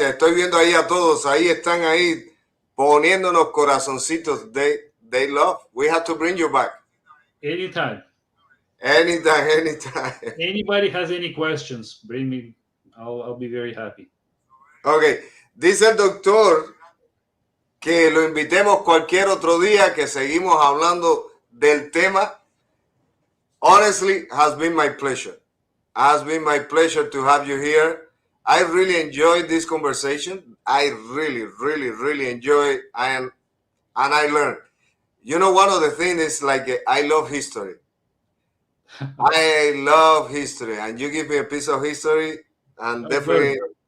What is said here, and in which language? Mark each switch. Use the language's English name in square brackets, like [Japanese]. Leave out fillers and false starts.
[Spanish] Estoy viendo ahí a todos. Ahí están ahí poniéndonos corazoncitos. [English] They love. We have to bring you back. Anytime. Anybody has any questions, bring me. I'll be very happy. Okay. [Spanish] Dice el doctor que lo invitemos cualquier otro día, que seguimos hablando del tema. [English] Honestly, has been my pleasure. Has been my pleasure to have you here. I really enjoyed this conversation. I really enjoy it, and I learned. You know, one of the things is like I love history. I love history, and you give me a piece of history, and definitely